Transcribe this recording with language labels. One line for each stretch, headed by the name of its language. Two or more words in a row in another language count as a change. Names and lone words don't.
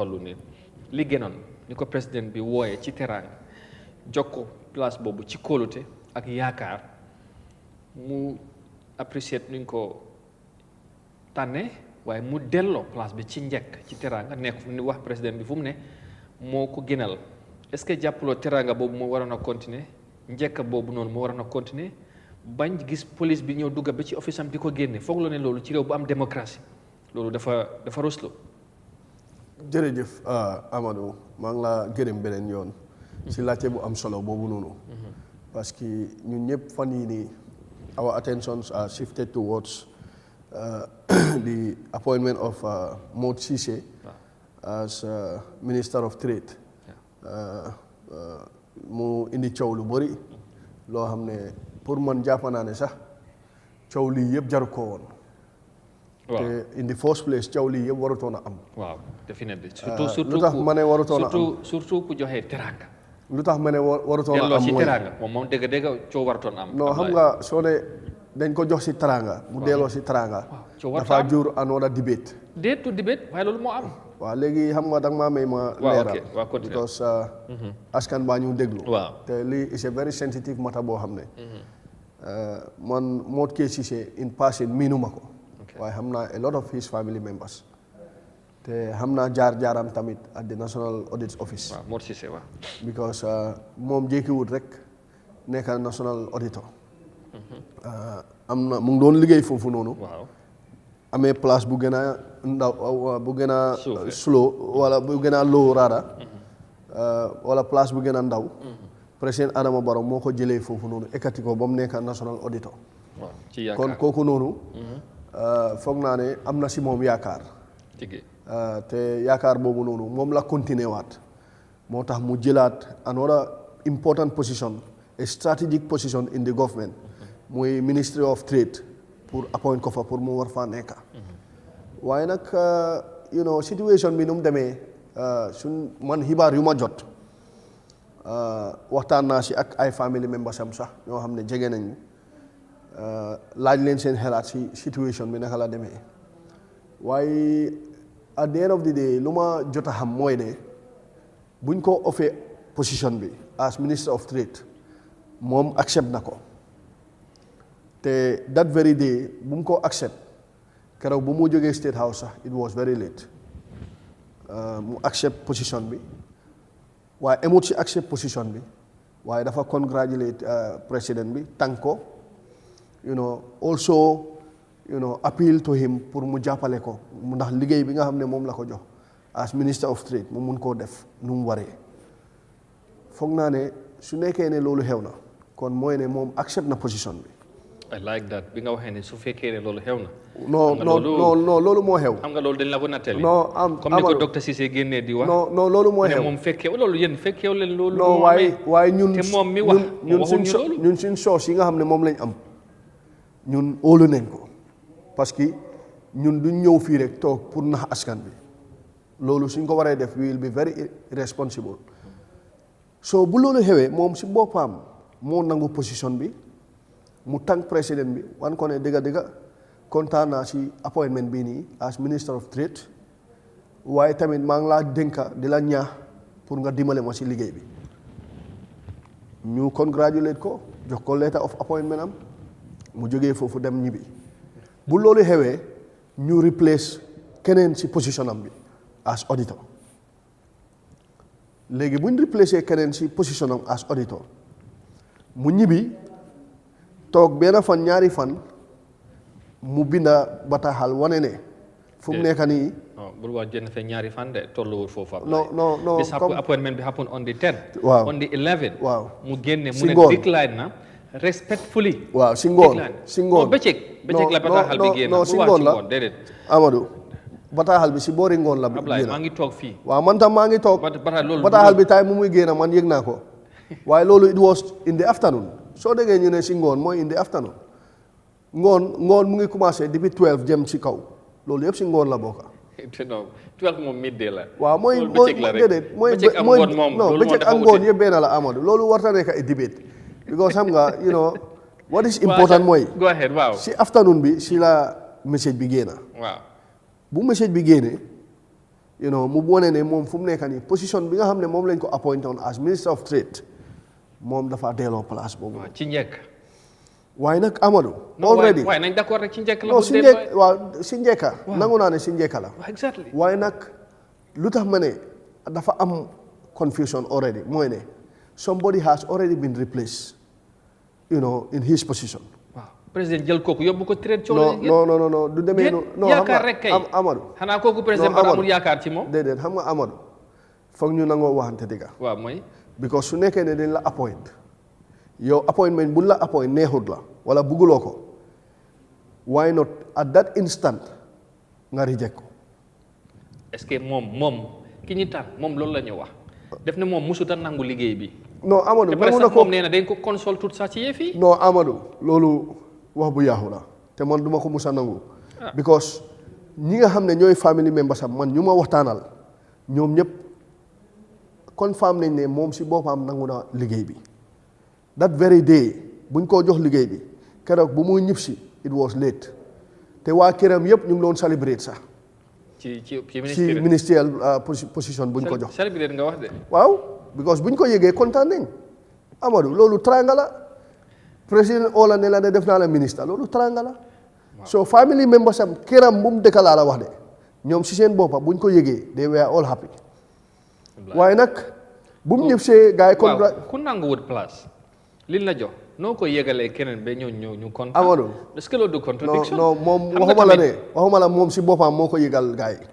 Wolof: toll nii li génnoon ni ko président bi wooyee ci teraanga jox ko place boobu ci kóolute ak yaakaar mu apprécier nuñ ko tànnee waaye mu delloo place bi ci njëkk ci teraanga nekk ni wax président bi fu mu ne moo ko gënal
French: est-ce que
Wolof: jàppuloo teraanga boobu moo waroon a continuer njëkk boobu noonu moo waroon a continuer bañ gis police bi ñëw dugga ba ci office am di ko génne foog la ne loolu ci réew bu am démocratie loolu dafa ruslu. jërëjëf Amadou maa ngi la gërëm beneen yoon si laajte bu am solo boobu noonu
French: parce que
Wolof: ñun ñëpp fan yii nii
English: our attentions are shifted towards the appointment of Mod Cissé as Minister of Trade
Wolof: mu indi coow lu bëri loo xam ne pour man jàpp naa ne sax coow lii yëpp jaru ko woon. te
English: in the first place
Wolof: coow lii yëpp warutoon a am. waaw definitely lu tax ma ne warutoon a am surtout ku joxe teraanga. lu tax ma ne warutoon a am mooy delloo si teraanga moom dëgg coow warutoon a am. non xam nga soo ne dañ ko jox si teraanga. mu delloo si teraanga. dafa jur
English: another debate.
Wolof: déetu debate waaye loolu moo am. waaw léegi xam nga danga maa may ma leeral. because askan baa ñu déglu. te lii
English: is a very sensitive matter
Wolof: boo xam ne. man Mod Cissé
English: in passing
Wolof: miinuma ko. waaye xam naa
English: a lot of his family members.
Wolof: te xam naa jaar-jaaram tamit
English: at the National Audit Office.
Wolof: waaw Mod Cissé waaw. because moom jékkiwut rek nekk
English: national auditor.
Wolof: am na mu ngi doon liggéey foofu noonu. waaw amee place bu gën a ndaw bu gën a slow wala bu gën a low raada. wala place bu gën a ndaw. président Adama Barrow moo ko jëlee foofu noonu ekkati ko ba mu nekk
English: national auditor.
Wolof: waaw ci yaakaar kon kooku noonu. foog naa ne am na si moom yaakaar. te yaakaar boobu noonu moom la continuer waat moo tax mu jëlaat
English: another important position a strategic position in the government
Wolof: muy
English: Ministry of
Wolof: Trade pour appoint ko fa pour mu war faa nekk waaye nag situation bi nu mu demee suñ man xibaar yu ma jot waxtaan naa si ak ay
English: family members
Wolof: am sax ñoo xam ne jege nañu laaj leen seen xalaat si situation bi naka la demee waaye
English: at the end of the day
Wolof: lu ma jot a xam mooy ne buñ ko offee position bi
English: as minister of trade
Wolof: moom accept na ko te
English: that very day
Wolof: bu mu ko accept keroog bu mu jógee State House sax
English: it was very late
Wolof: mu accept position bi waaye emut si accept position bi waaye dafa congratulate président bi thank ko
English: also appeal to him
Wolof: pour mu jàppale ko ndax liggéey bi nga xam ne moom la ko jox
English: as minister of trade
Wolof: mu mun koo def nu mu waree foog naa ne su nekkee ne loolu xew na kon mooy ne moom accept na position bi.
English: I like that
Wolof: bi nga waxee ne su fekkee ne loolu xew na. non loolu moo xew. xam nga loolu dañ la ko nattali. non comme ni ko docteur Cissé génnee di wax. non loolu moo xew. moom fekkee loolu yéen fekkee leen loolu. non waaye ñun te moom mi wax ñun suñ source yi nga xam ne moom lañ am ñun óolu nañ ko
French: parce que
Wolof: ñun duñ ñëw fii rek toog pour nax askan bi loolu suñ ko waree def
English: we will be very responsible
Wolof: so bu loolu xewee moom si boppam moo nangu position bi mu tànk président bi wan ko ne dëgga kontaan naa si appointment bii nii
English: as minister of trade
Wolof: waaye tamit maa ngi laa dénka di la ñaax pour nga dimbale ma si liggéey bi ñu congratulate ko jox ko
English: letter of appointment
Wolof: am mu jógee foofu dem ñibbi bu loolu xewee ñu replace keneen si position am bi
English: as auditor
Wolof: léegi bu ñu replace keneen si position am
English: as auditor
Wolof: mu ñibbi toog benn fan ñaari fan mu binda bataaxal wane ne fu mu nekk nii. non bul wax jënd fa ñaari fan de tolluwul foofu. non
English: this appointment bi happen on the 10th.
Wolof: waaw
English: on the 11th.
Wolof: waaw mu génne si mu ngoon ne decline na respectfully. waaw si ngoon si ngoon bëccëg la bataaxal bi génn. non si ngoon la déedéet. Amadou bataaxal bi si boori ngoon la. Ablaye maa ngi toog fii. waaw man tam maa ngi toog. bataaxal bi tay mu muy génn man yëg naa ko waaye loolu
English: it was in the afternoon
Wolof: soo déggee ñu ne si ngoon mooy
English: in the afternoon
Wolof: ngoon mu ngi commencé depuis 12 jëm si kaw loolu yëpp si ngoon la bokk. non 12 moom midday la. waaw mooy déedéet mooy bëccëg ak ngoon yëpp benn la Amadou loolu warta nekk ay debate because xam nga
English: what is important
Wolof: mooy.
English: go ahead waaw.
Wolof: si afternoon bi si la message bi génn. waaw bu message bi génnee mu wone ne moom fu mu nekk nii position bi nga xam ne moom lañ ko appointé
English: on as minister of trade
Wolof: moom dafa delloo place boobu. ci njëkk. waaye nag Amadou. already waaye nañ d'accord rek ci njëkk la. non si njëkk waaw si njëkka. nangu naa ne si njëkka la. exactly. waaye nag lu tax ma ne dafa am
English: confusion already
Wolof: mooy ne
English: somebody has already been replaced in his position.
Wolof: waaw président jël kooku yóbbu ko trade. coono non du demee noonu. non yaakaar rek kay Amadou. xanaa kooku président ba amul yaakaar ci moom. déedéet xam nga Amadou foog ñu nangoo waxante dëgga. waaw mooy. because su nekkee ne dañ la appoint yow appointment buñ la appoint neexut la wala bugguloo ko
English: why not at that instant
Wolof: nga reject ko.
French: est-ce que
Wolof: moom ki ñu tànn moom loolu la ñu wax. def ne moom musuta nangu liggéey bi. non Amadou nangu na ko moom nee na dañ ko consult tout sax ci yëf yi. non Amadou loolu wax bu yaaxu la te man duma ko musa nangu. because ñi nga xam ne ñooy
English: family members
Wolof: am man ñu ma waxtaanal ñoom ñëpp confirm nañ ne moom si boppam nangu na liggéey bi.
English: that very day
Wolof: buñ koo jox liggéey bi keroog bu muy ñib si
English: it was late
Wolof: te waa këram yëpp ñu ngi doon celebrate sax. ci ministériel position buñ ko jox. celebrate nga wax de. waaw because buñ ko yëgee kontaan nañ Amadou loolu tranga la président oola ne la de def naa la ministre loolu tranga la. so
English: family members
Wolof: am këram bu mu dëkk laa la wax de ñoom si seen boppa buñ ko yëgee
English: they were all happy.
Wolof: waaye nag bu mu ñëw see gars yi. waaw ku nanguwut place. liñ la jox noo ko yëgalee keneen ba ñu kontaan. Amadou
French: est-ce que
Wolof: loolu du contradiction. non moom waxuma la moom si boppam moo ko yëgal gars yi.